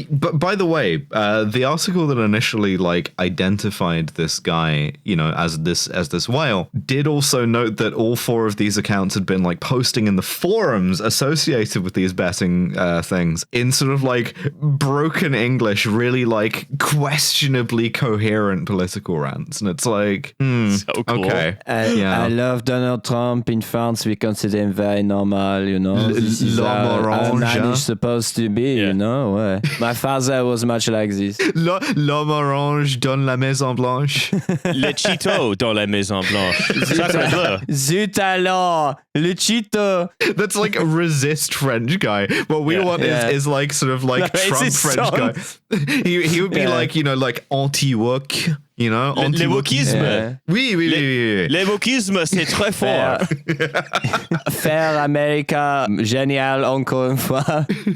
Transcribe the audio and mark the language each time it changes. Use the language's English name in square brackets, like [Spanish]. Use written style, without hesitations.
[English] But by the way, the article that initially like identified this guy, as this whale, did also note that all 4 of these accounts had been like posting in the forums associated with these betting things in sort of like broken English, really like questionably coherent political rants, and it's like, so cool. Okay, I love Donald Trump. In France, we consider him very normal. This is how a man is supposed to be. My father was much like this. [French] L'homme orange dans la Maison Blanche. Le Cheeto dans la Maison Blanche. Zut alors, le Cheeto. [English] That's like a resist French guy. What we want is like sort of like Trump French guy. He would be like, like anti-woke. you know? [French] Le wokisme. [English] Yeah. [French] Oui. Le wokisme, c'est très fort. Faire America génial encore une fois.